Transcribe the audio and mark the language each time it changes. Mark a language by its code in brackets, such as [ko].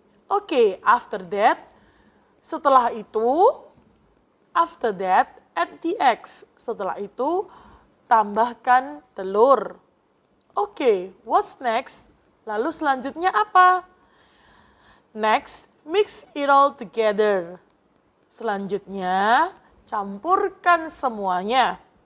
[en] Oke, after that, [id] setelah itu, [en] after that, add the eggs. [id] Setelah itu, tambahkan telur. Oke, [en] what's next? [id] Lalu selanjutnya apa? [en] Next, mix it all together. [id] Selanjutnya, campurkan semuanya.